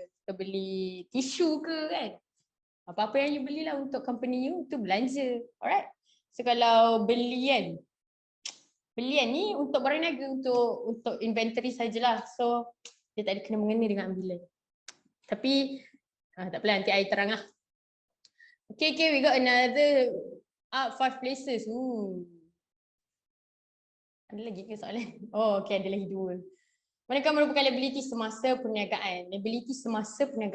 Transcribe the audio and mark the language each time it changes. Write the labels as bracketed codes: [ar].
[ms] Kita beli tisu ke kan? Apa-apa yang you belilah untuk company you, itu belanja. Alright? So kalau belian ni untuk barang niaga, untuk inventory sajalah. So dia tak ada kena mengena dengan ambilan. Tapi tak apalah, nanti I terang lah. [en] Okay, we got another 5 places. [ms] Ada lagi ke soalan? Oh, okay, ada lagi 2. Manakah merupakan liability semasa perniagaan? Liability semasa.